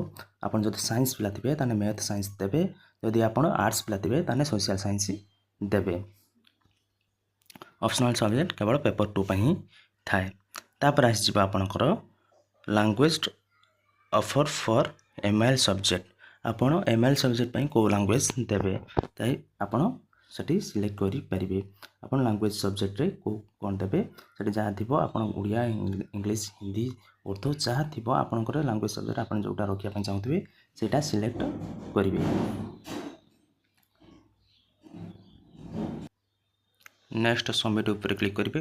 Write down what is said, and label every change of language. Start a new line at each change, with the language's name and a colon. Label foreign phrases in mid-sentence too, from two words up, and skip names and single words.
Odia: ଆପଣ ଯଦି ସାଇନ୍ସ ପିଲା ଥିବେ ତାହେଲେ
English: math science
Odia: ଦେବେ, ଯଦି ଆପଣ ଆର୍ଟସ୍ ପିଲା ଥିବେ ତାହେଲେ
English: social science
Odia: ଦେବେ।
English: optional subject
Odia: କେବଳ ପେପର 2 ହିଁ ଥାଏ। ତାପରେ ଆସିଯିବ ଆପଣଙ୍କର
English: language offer for MIL subject.
Odia: ଆପଣ
English: MIL subject
Odia: କେଉଁ ଲାଙ୍ଗୁଏଜ ଦେବେ ତାହା ଆପଣ ସେଠି ସିଲେକ୍ଟ କରିପାରିବେ। ଆପଣ
English: language subjectରେ
Odia: କ'ଣ ଦେବେ ସେଠି ଯାହା ଥିବ ଆପଣ ଓଡ଼ିଆ ଇଂଲିଶ ହିନ୍ଦୀ ଉର୍ଦ୍ଦୁ ଯାହା ଥିବ ଆପଣଙ୍କର
English: language subject
Odia: ଆପଣ ଯେଉଁଟା ରଖିବା ପାଇଁ ଚାହୁଁଥିବେ ସେଇଟା ସିଲେକ୍ଟ କରିବେ।
English: next submit
Odia: ଉପରେ କ୍ଲିକ୍ କରିବେ।